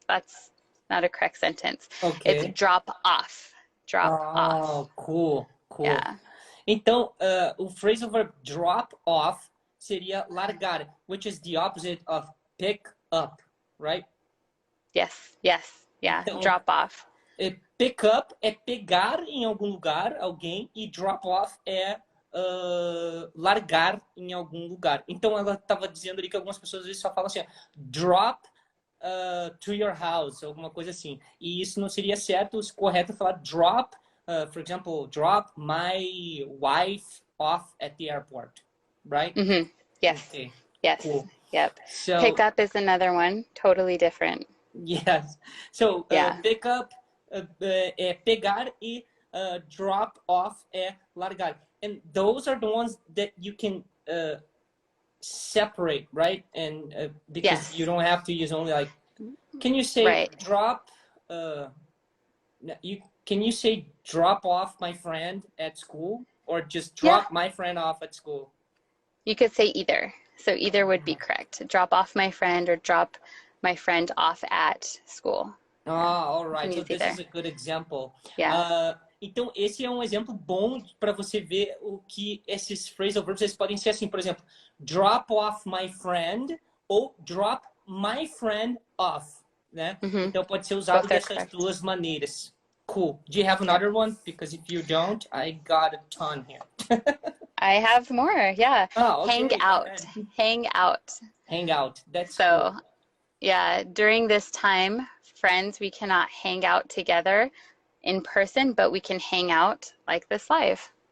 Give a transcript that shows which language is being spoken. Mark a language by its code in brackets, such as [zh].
[en] That's not a correct sentence. Okay. It's drop off. Drop off. Oh, cool. Yeah. Então, o phrasal verb drop off [pt] seria largar, [en] which is the opposite of pick up, right? Yes. Yeah, então, drop off. [pt] Pick up é pegar em algum lugar alguém, e drop off é largar em algum lugar. Então, ela estava dizendo ali que algumas pessoas às vezes só falam assim, [en] drop to your house, [pt] alguma coisa assim. E isso não seria certo, o correto é falar [en] drop, for example, drop my wife off at the airport, right? Yes. Okay. Yes. Cool. Yep. So, pick up is another one, totally different. Yes. [pt] So, pick up é pegar, e drop off é largar. [en] And those are the ones that you can separate, right? And because you don't have to use only like, can you say drop, can you say drop off my friend at school, or just drop my friend off at school? You could say either. So either would be correct. Drop off my friend or drop my friend off at school. All right. So this is a good example. Yeah. [pt] Então, esse é um exemplo bom para você ver o que esses phrasal verbs eles podem ser assim. Por exemplo, [en] drop off my friend [pt] ou [en] drop my friend off, [pt] né? Então, pode ser usado dessas duas maneiras. [en] Cool. Do you have another one? Because if you don't, I got a ton here. I have more, yeah. Oh, okay. Hang out. Hang out. Hang out. That's so, cool. Yeah, during this time, friends, we cannot hang out together in person, but we can hang out like this live.